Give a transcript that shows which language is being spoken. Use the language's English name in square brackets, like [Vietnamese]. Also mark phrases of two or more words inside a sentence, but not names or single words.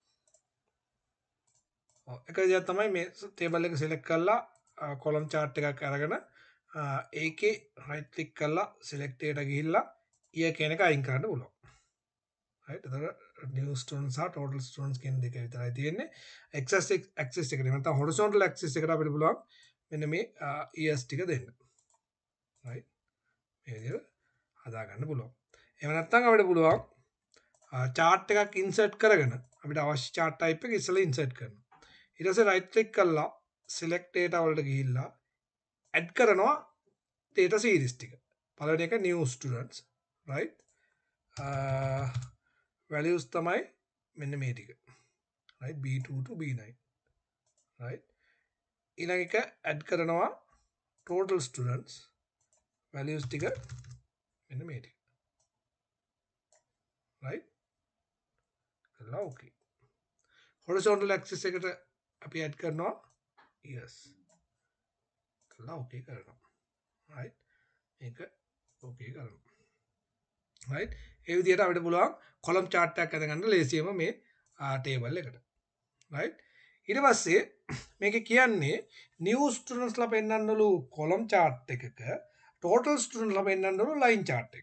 [Sinhala] එක විදියක් තමයි මේ table එක select කරලා [English] column chart [Sinhala] එකක් අරගෙන ඒකේ [English] right click [Sinhala] කරලා select එකට ගිහිල්ලා year කියන එක අයින් කරන්න පුළුවන් right එතකොට [English] new students are total students [Sinhala] කියන දෙක විතරයි තියෙන්නේ [English] x axis [Sinhala] එකට නැත්නම් [English] horizontal axis [Sinhala] එකට අපිට පුළුවන් මෙන්න මේ years ටික දෙන්න right මේ විදිහට හදා ගන්න පුළුවන් එහෙම නැත්නම් අපිට පුළුවන් chart එකක් insert කරගෙන අපිට අවශ්‍ය [English] chart type [Sinhala] එක ඉස්සෙල්ලා insert කරනවා ඊට පස්සේ [English] right click [Sinhala] කරලා [English] select data [Sinhala] වලට ගිහිල්ලා add කරනවා [English] data series [Sinhala] ටික පළවෙනි එක [English] new students right [Sinhala] values තමයි මෙන්න මේ ටික right [English] b2 to b9 right [Sinhala] ඊළඟ එක add කරනවා [English] total students values [Sinhala] ටික මෙන්න මේ ටික right කළා okay [English] horizontal axis [Sinhala] එකට අපි add කරනවා yes කළා okay කරනවා right මේක okay කරනවා right ඒ විදිහට අපිට පුළුවන් [English] column chart [Sinhala] එකක් අදගන්න ලේසියෙම මේ table එකට right ඊට පස්සේ මේකේ කියන්නේ [English] new students [Sinhala] ලා පෙන්වන්නලු [English] column chart [Sinhala] එකක [English] total students [Sinhala] ලා පෙන්වන්නලු [English] line chart [Sinhala] එක.